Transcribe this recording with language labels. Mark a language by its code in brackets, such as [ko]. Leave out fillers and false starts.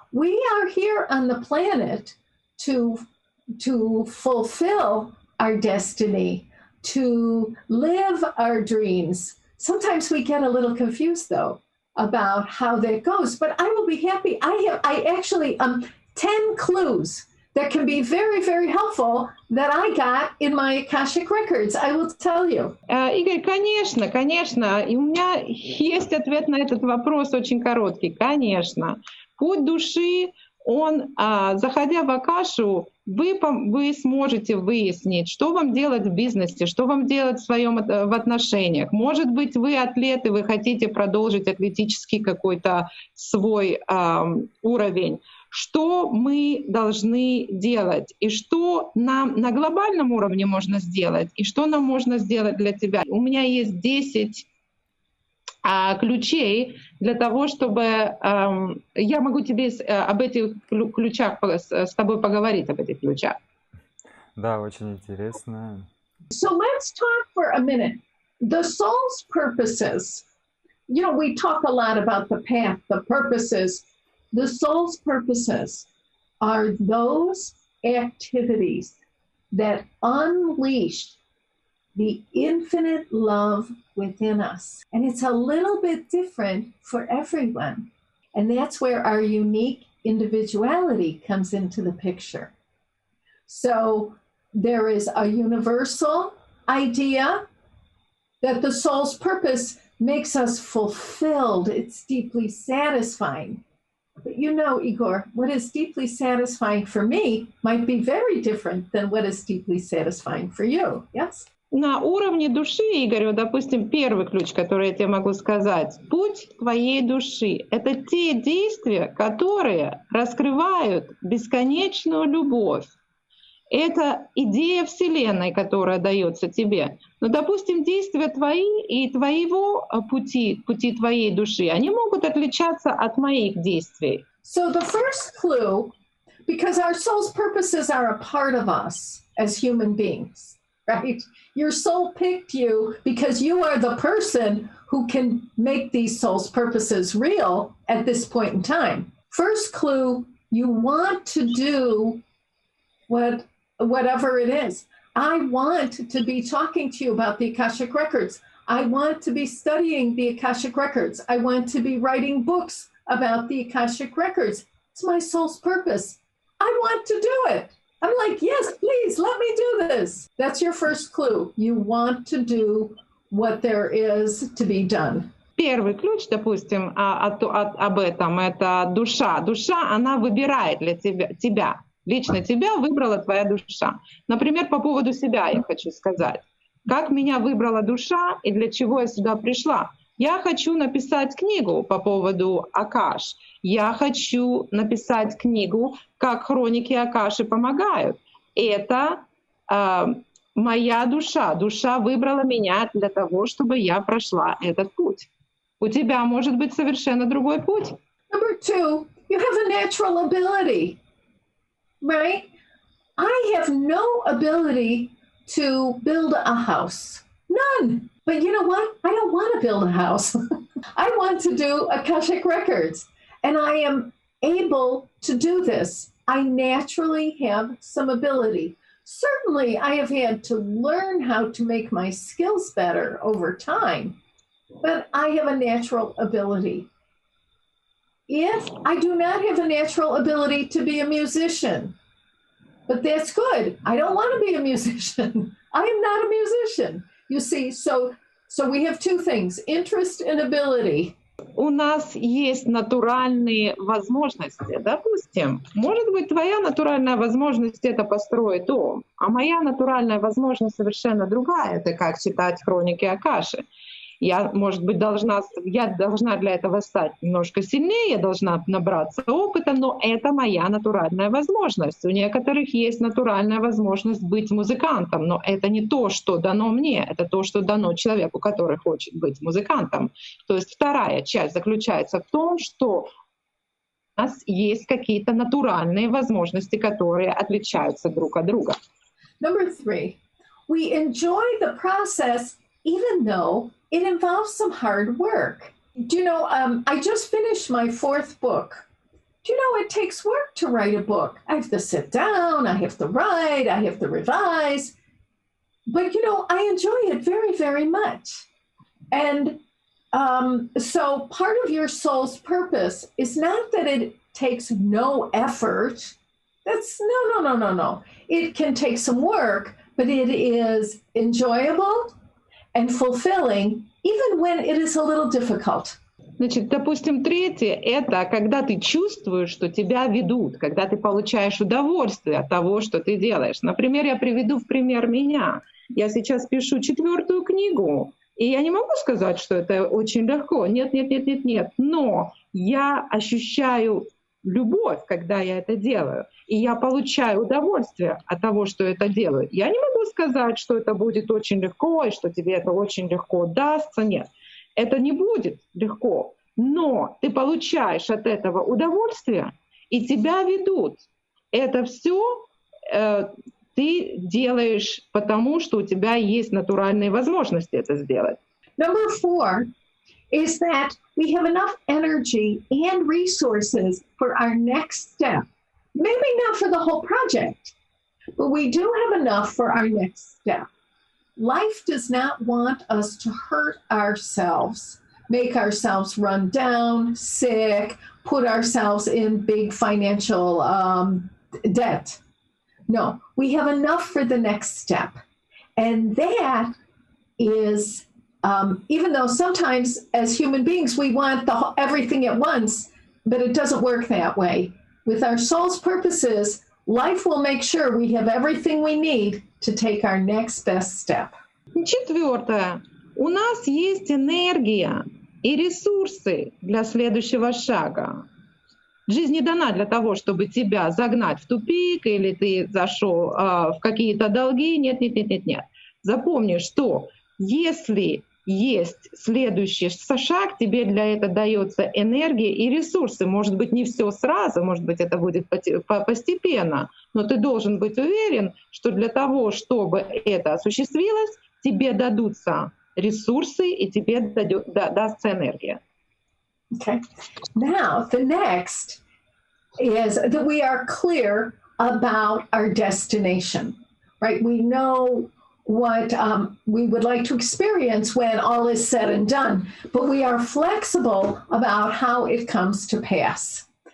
[en] We are here on the planet to fulfill our destiny, to live our dreams. Sometimes we get a little confused, though, about how that goes, but I will be happy. I actually 10 clues that can be very, very helpful that I got in my Akashic records. I will tell you. [ru] Игорь, конечно. И у меня есть ответ на этот вопрос очень короткий. Конечно. Путь души, он, заходя в Акашу, вы сможете выяснить, что вам делать в бизнесе, что вам делать в отношениях. Может быть, вы атлет, и вы хотите продолжить атлетический какой-то свой уровень. Что мы должны делать, и что нам на глобальном уровне можно сделать, и что нам можно сделать для тебя. У меня есть 10 ключей для того, чтобы я могу тебе об этих ключах с тобой поговорить, об этих ключах. Да, очень интересно. [en] So let's talk for a minute. The soul's purposes. We talk a lot about the path, the purposes. The soul's purposes are those activities that unleash the infinite love within us. And it's a little bit different for everyone. And that's where our unique individuality comes into the picture. So there is a universal idea that the soul's purpose makes us fulfilled. It's deeply satisfying. But Igor, what is deeply satisfying for me might be very different than what is deeply satisfying for you. Yes? [ru] На уровне души, Игорь, допустим, первый ключ, который я тебе могу сказать, путь твоей души — это те действия, которые раскрывают бесконечную любовь. Это идея Вселенной, которая дается тебе. Но, допустим, действия твои и твоего пути твоей души, они могут отличаться от моих действий. [en] So the first clue, because our soul's purposes are a part of us as human beings, right? Your soul picked you because you are the person who can make these soul's purposes real at this point in time. First clue, you want to do whatever it is. I want to be talking to you about the Akashic records. I want to be studying the Akashic records. I want to be writing books about the Akashic records. It's my soul's purpose. I want to do it. I'm like, yes, please, let me do this. That's your first clue. You want to do what there is to be done. [ru] Первый ключ, допустим, об этом, это душа. Душа, она выбирает для тебя. Лично тебя выбрала твоя душа. Например, по поводу себя я хочу сказать. Как меня выбрала душа и для чего я сюда пришла? Я хочу написать книгу по поводу Акаш. Я хочу написать книгу «Как хроники Акаши помогают». Это моя душа. Душа выбрала меня для того, чтобы я прошла этот путь. У тебя может быть совершенно другой путь. [en] Number 2, you have a natural ability, right? I have no ability to build a house. None. But you know what? I don't want to build a house. I want to do Akashic records. And I am able to do this. I naturally have some ability. Certainly, I have had to learn how to make my skills better over time, but I have a natural ability. If I do not have a natural ability to be a musician, but that's good. I don't want to be a musician. I am not a musician. You see, so we have two things, interest and ability. [ru] У нас есть натуральные возможности. Допустим, может быть, твоя натуральная возможность — это построить дом, а моя натуральная возможность совершенно другая. Это как читать хроники Акаши. Я, может быть, должна для этого стать немножко сильнее, я должна набраться опыта, но это моя натуральная возможность. У некоторых есть натуральная возможность быть музыкантом, но это не то, что дано мне, это то, что дано человеку, который хочет быть музыкантом. То есть вторая часть заключается в том, что у нас есть какие-то натуральные возможности, которые отличаются друг от друга. [en] Number 3, we enjoy the process even though it involves some hard work. Do you know, I just finished my 4th book. Do you know, it takes work to write a book. I have to sit down, I have to write, I have to revise. But, you know, I enjoy it very, very much. And so part of your soul's purpose is not that it takes no effort. That's no. It can take some work, but it is enjoyable and fulfilling, even when it is a little difficult. [ru] Значит, допустим, третье — это когда ты чувствуешь, что тебя ведут, когда ты получаешь удовольствие от того, что ты делаешь. Например, я приведу в пример меня. Я сейчас пишу 4-ю книгу, и я не могу сказать, что это очень легко. Нет. Но я ощущаю любовь, когда я это делаю, и я получаю удовольствие от того, что это делаю. Я не могу сказать, что это будет очень легко, и что тебе это очень легко дастся. Нет, это не будет легко, но ты получаешь от этого удовольствие, и тебя ведут. Это все ты делаешь потому, что у тебя есть натуральные возможности это сделать. [en] Number 4 is that we have enough energy and resources for our next step. Maybe not for the whole project, but we do have enough for our next step. Life does not want us to hurt ourselves, make ourselves run down, sick, put ourselves in big financial debt. No, we have enough for the next step. And that is even though sometimes as human beings we want everything at once, but it doesn't work that way. With our soul's purposes, life will make sure we have everything we need to take our next best step. 4. [ru] У нас есть энергия и ресурсы для следующего шага. Жизнь не дана для того, чтобы тебя загнать в тупик или ты зашел в какие-то долги. Нет. Запомни, что если есть следующий шаг, тебе для этого дается энергия и ресурсы. Может быть, не все сразу, может быть, это будет постепенно, но ты должен быть уверен, что для того, чтобы это осуществилось, тебе дадутся ресурсы и тебе дастся энергия. [en] Okay. Now, the next is that we are clear about our destination, right? We know what we would like to experience when all is said and done, but we are flexible about how it comes to pass.